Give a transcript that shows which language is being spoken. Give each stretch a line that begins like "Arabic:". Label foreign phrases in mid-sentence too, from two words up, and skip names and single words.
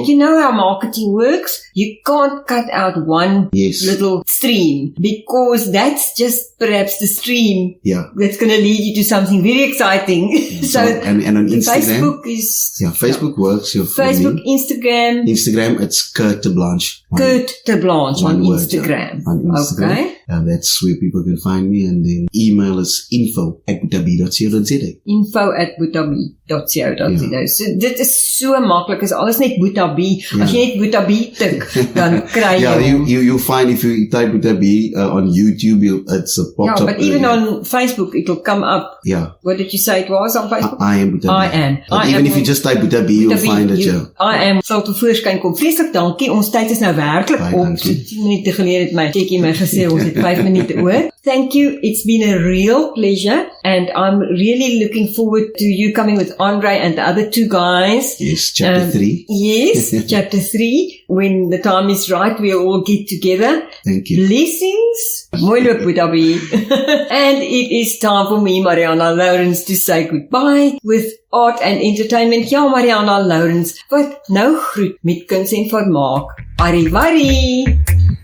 English: And you know how marketing works? You can't cut out one little stream because that's just perhaps the stream that's going to lead you to something very exciting. So and on Instagram. Facebook is... Yeah, Facebook works. Facebook, Instagram. Instagram, it's Kurt Terblanche. Kurt Terblanche on Instagram. On Instagram. Okay. That's where people can find me. And then email is info@boetaB.co.za. info@boetaB.co.za.
Afrikaans: So dit is so maklik. Is alles net Boeta B. As jy net Boeta B tik, dan kry jy
English: you'll find if you type Boeta B on YouTube, it's a pop-up. Yeah, but even on Facebook, it'll come up. Yeah. What did you say it was on Facebook? I am Boeta B. I am. But even if you just type Boeta B, you'll find it,
Afrikaans: I am sal te voorskyn kom. Vreeslik dankie. Ons tyd is nou werklik op. So 10 minute gelede het my Tekkie my gesê ons het 5 minute oor.
English: Thank you. It's been a real pleasure, and I'm really looking forward to you coming with Andre and the other 2 guys. Yes, chapter 3. Yes, chapter 3. When the time is right, we'll all get together. Thank you. Blessings.
Afrikaans: Mooi loop, Boeta B.
English: And it is time for me, Marianah Lourens, to say goodbye with art and entertainment.
Afrikaans: Ja, Marianah Lourens, wat nou groet met kuns en vermaak. Arrivari!